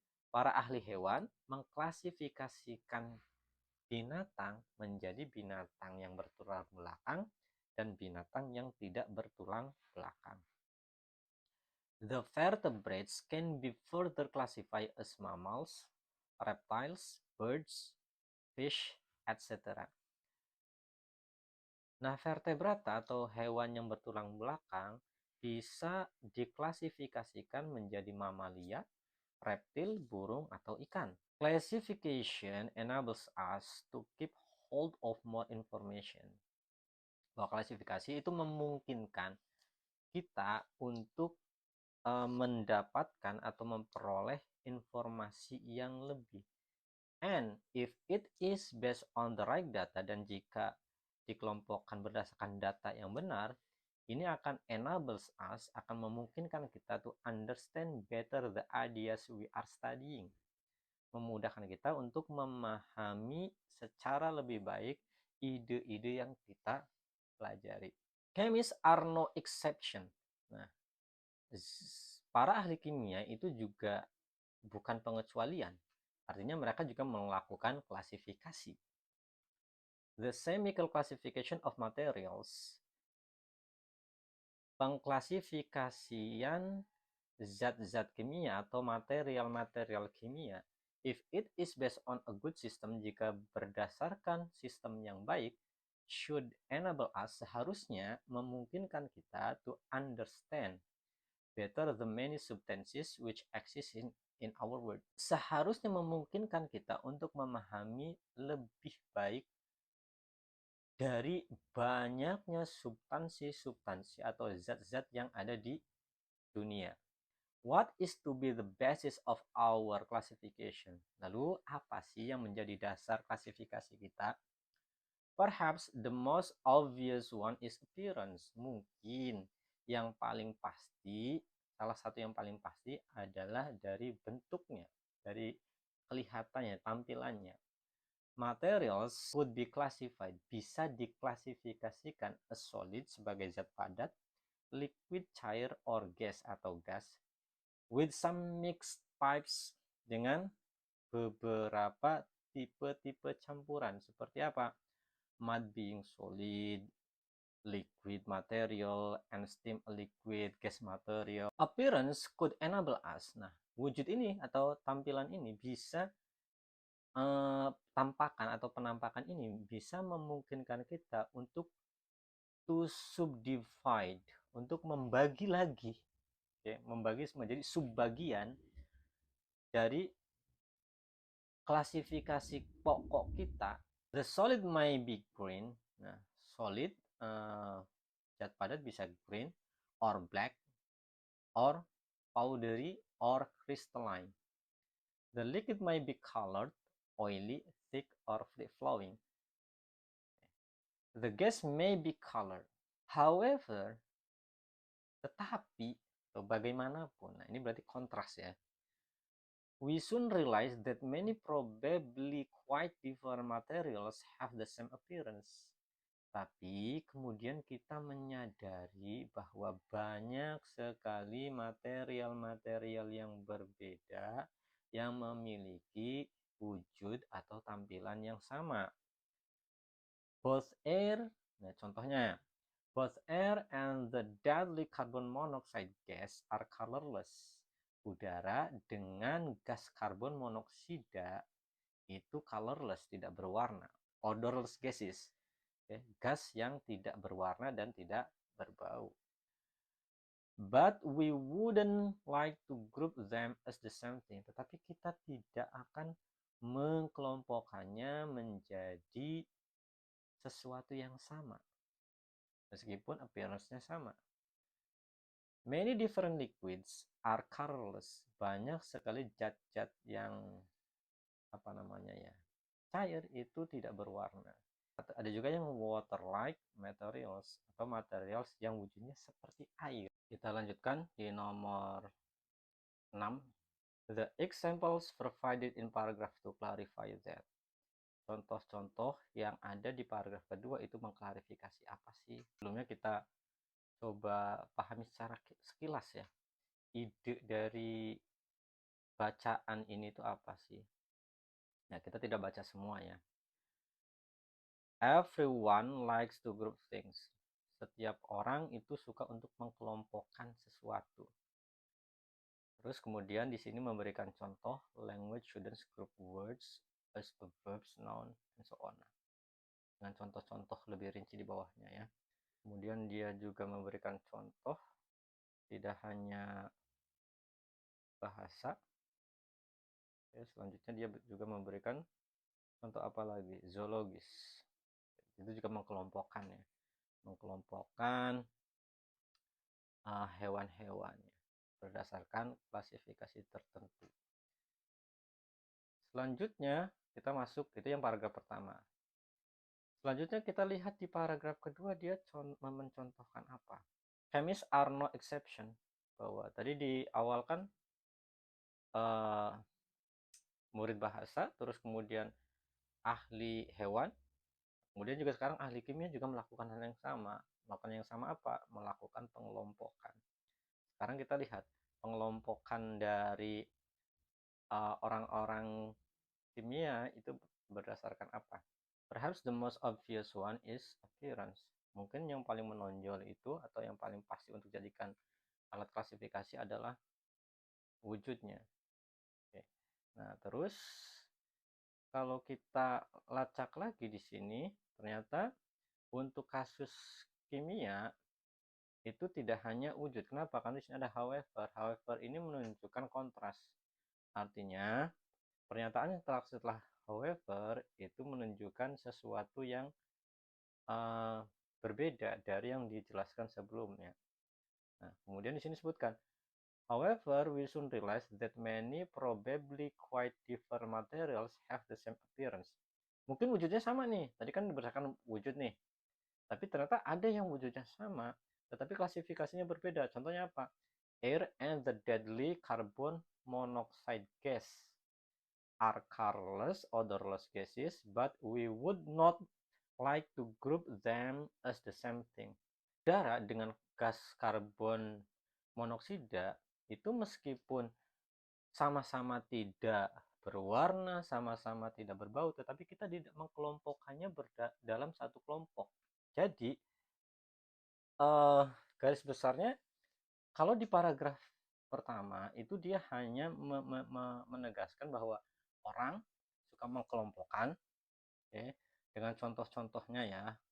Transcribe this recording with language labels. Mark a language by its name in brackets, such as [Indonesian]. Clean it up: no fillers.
[Indonesian] Para ahli hewan mengklasifikasikan binatang menjadi binatang yang bertulang belakang dan binatang yang tidak bertulang belakang. [English] The vertebrates can be further classified as mammals, reptiles, birds, fish, etc. [Indonesian] Nah, vertebrata atau hewan yang bertulang belakang bisa diklasifikasikan menjadi mamalia, reptil, burung, atau ikan. [English] Classification enables us to keep hold of more information. [Indonesian] Bahwa klasifikasi itu memungkinkan kita untuk mendapatkan atau memperoleh informasi yang lebih. [English] And if it is based on the right data, [Indonesian] dan jika dikelompokkan berdasarkan data yang benar, ini akan [English] enables us, [Indonesian] akan memungkinkan kita [English] to understand better the ideas we are studying. [Indonesian] Memudahkan kita untuk memahami secara lebih baik ide-ide yang kita pelajari. [English] Chemists are no exception. [Indonesian] Nah, para ahli kimia itu juga bukan pengecualian. Artinya mereka juga melakukan klasifikasi. [English] The chemical classification of materials, [Indonesian] pengklasifikasian zat-zat kimia atau material-material kimia, [English] if it is based on a good system, [Indonesian] jika berdasarkan sistem yang baik, [English] should enable us, [Indonesian] seharusnya memungkinkan kita [English] to understand better the many substances which exist in our world. [Indonesian] Seharusnya memungkinkan kita untuk memahami lebih baik dari banyaknya substansi-substansi atau zat-zat yang ada di dunia. [English] What is to be the basis of our classification? [Indonesian] Lalu apa sih yang menjadi dasar klasifikasi kita? [English] Perhaps the most obvious one is appearance. [Indonesian] Mungkin yang paling pasti, salah satu yang paling pasti adalah dari bentuknya, dari kelihatannya, tampilannya. [English] Materials would be classified, [Indonesian] bisa diklasifikasikan [English] as solid [Indonesian] sebagai zat padat, liquid, cair, [English] or gas [Indonesian] atau gas, [English] with some mixed types, [Indonesian] dengan beberapa tipe-tipe campuran. Seperti apa? [English] Mud being solid, liquid material, and steam a liquid, gas material. Appearance could enable us. [Indonesian] Nah, wujud ini atau tampilan ini bisa tampakan atau penampakan ini bisa memungkinkan kita untuk [English] to subdivide, [Indonesian] untuk membagi lagi membagi menjadi subbagian dari klasifikasi pokok kita. [English] The solid may be green. [Indonesian] Nah, solid zat padat bisa [English] green or black or powdery or crystalline. The liquid may be colored, oily, thick, or free-flowing. The gas may be colored. However, [Indonesian] tetapi bagaimanapun, nah ini berarti kontras ya. [English] We soon realize that many probably quite different materials have the same appearance. [Indonesian] Tapi kemudian kita menyadari bahwa banyak sekali material-material yang berbeda yang memiliki wujud atau tampilan yang sama. [English] Both air, [Indonesian] nah contohnya, [English] both air and the deadly carbon monoxide gas are colorless. [Indonesian] Udara dengan gas karbon monoksida itu colorless, tidak berwarna. [English] Odorless gases, [Indonesian] gas yang tidak berwarna dan tidak berbau. [English] But we wouldn't like to group them as the same thing. [Indonesian] Tetapi kita tidak akan mengkelompokkannya menjadi sesuatu yang sama, meskipun appearance-nya sama. [English] Many different liquids are colorless. [Indonesian] Banyak sekali zat-zat yang cair itu tidak berwarna. Ada juga yang [English] water-like materials [Indonesian] atau materials yang wujudnya seperti air. Kita lanjutkan di nomor 6. [English] The examples provided in paragraph to clarify that. [Indonesian] Contoh-contoh yang ada di paragraf kedua itu mengklarifikasi apa sih. Sebelumnya kita coba pahami secara sekilas ya, ide dari bacaan ini itu apa sih. Nah, kita tidak baca semua ya. [English] Everyone likes to group things. [Indonesian] Setiap orang itu suka untuk mengkelompokkan sesuatu. Terus kemudian di sini memberikan contoh, [English] language shouldn't group words as verbs, noun, and so on. [Indonesian] Dengan contoh-contoh lebih rinci di bawahnya ya. Kemudian dia juga memberikan contoh tidak hanya bahasa. Ya, selanjutnya dia juga memberikan contoh apa lagi? Zoologis. Itu juga mengkelompokkan ya. Mengkelompokkan hewan-hewannya berdasarkan klasifikasi tertentu. Selanjutnya kita masuk, itu yang paragraf pertama. Selanjutnya kita lihat di paragraf kedua dia mencontohkan apa. [English] Chemists are no exception. [Indonesian] Bahwa tadi di awal kan murid bahasa, terus kemudian ahli hewan, kemudian juga sekarang ahli kimia juga melakukan hal yang sama. Melakukan yang sama apa? Melakukan pengelompokan. Sekarang kita lihat pengelompokan dari orang-orang kimia itu berdasarkan apa? [English] Perhaps the most obvious one is appearance. [Indonesian] Mungkin yang paling menonjol itu atau yang paling pasti untuk jadikan alat klasifikasi adalah wujudnya. Oke. Nah, terus kalau kita lacak lagi di sini, ternyata untuk kasus kimia itu tidak hanya wujud. Kenapa? Karena di sini ada however. However ini menunjukkan kontras. Artinya, pernyataan setelah however itu menunjukkan sesuatu yang berbeda dari yang dijelaskan sebelumnya. Nah, kemudian di sini disebutkan, [English] however, we soon realize that many probably quite different materials have the same appearance. [Indonesian] Mungkin wujudnya sama nih, tadi kan berdasarkan wujud nih, tapi ternyata ada yang wujudnya sama, tetapi klasifikasinya berbeda. Contohnya apa? [English] Air and the deadly carbon monoxide gas are colorless, odorless gases, but we would not like to group them as the same thing. [Indonesian] Udara dengan gas karbon monoksida itu meskipun sama-sama tidak berwarna, sama-sama tidak berbau, tetapi kita tidak mengkelompokkannya dalam satu kelompok. Jadi garis besarnya kalau di paragraf pertama itu dia hanya menegaskan bahwa orang suka mengkelompokkan, dengan contoh-contohnya ya.